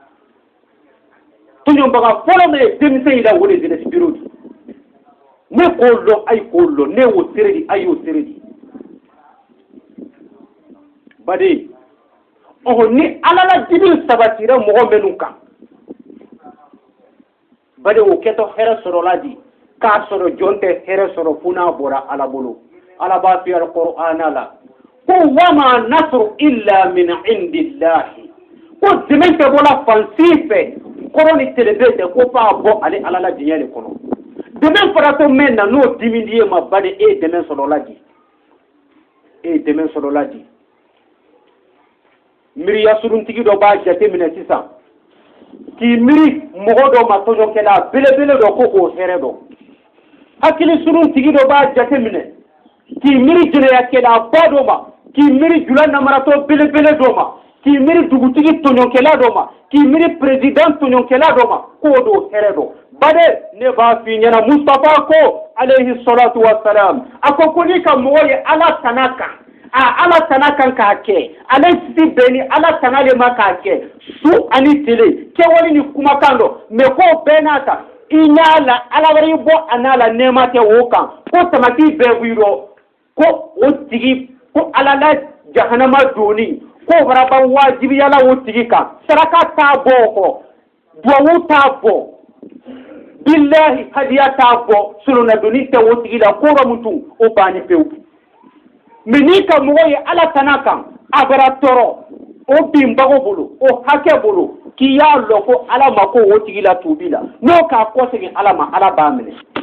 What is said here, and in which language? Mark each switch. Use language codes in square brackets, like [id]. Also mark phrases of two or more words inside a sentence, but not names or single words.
[bm] tɔɲɔbaga fɔlɔ min ye denmisɛn yi la o de [fr] jeunesse bureau [bm] di ne k'o lɔn ayi k'o lɔn ne y'o sere di ayi y'o sere di baden ni ala la dibi sabatira mɔgɔ minnu kan baden o kɛtɔ hɛrɛ sɔrɔla di k'a sɔrɔ jɔn tɛ hɛrɛ sɔrɔ fo n'a bɔra ala bolo ala b'a fi alqur'ana la ko [ar] وما النصر إلا من عند الله [bm] ko dɛmɛ tɛ bɔla fansi fɛ kɔrɔ ni telebe tɛ ko f'a bɔ ale ala la diɲɛ de kɔnɔ dɛmɛ faratɔ mɛn na n'o dimi di ye ma baden e ye dɛmɛ sɔrɔla di e ye dɛmɛ sɔrɔla di miiriya suruntigi dɔ b'a jate minɛ sisan k'i miiri mɔgɔ dɔ ma tɔjɔkɛla belebele dɔ ko k'o hɛrɛ dɔn hakili suruntigi dɔ b'a jate minɛ k'i miiri jɛnɛyakɛla ba dɔ ma k'i miiri jula namaratɔ belebele dɔ ma k'i miiri dugutigi tɔɲɔkɛla dɔ ma k'i miiri président tɔɲɔkɛla dɔ ma k'o don hɛrɛ dɔn bade ne b'a f'i ɲɛna Mustafa ko [ar] عليه الصلاة والسلام [bm] a ko n'i ka mɔgɔ ye ala tana kan ala tana kan k'a kɛ ale si bɛɛ ni ala tana le ma k'a kɛ su ani tile kɛwale ni kumakan dɔ mais k'o bɛɛ n'a ta i ɲ'a la ala wɛrɛ y'i bɔ a n'a la nɛɛma tɛ o kan ko tamati bɛɛ b'i rɔ ko o tigi ko ala la jahanama donni ko waraba wajibiyala o tigi kan saraka t'a bɔ o kɔ duwawu t'a bɔ billahi hadiya t'a bɔ solona donni tɛ o tigi la ko yɔrɔ mun tun o banni pewu mais n'i ka mɔgɔ ye ala tana kan a bara tɔɔrɔ o binbago bolo o hakɛ bolo k'i y'a lɔ ko ala ma ko o tigi la tuubi la n'o k'a kɔsegin ala ma ala b'a minɛ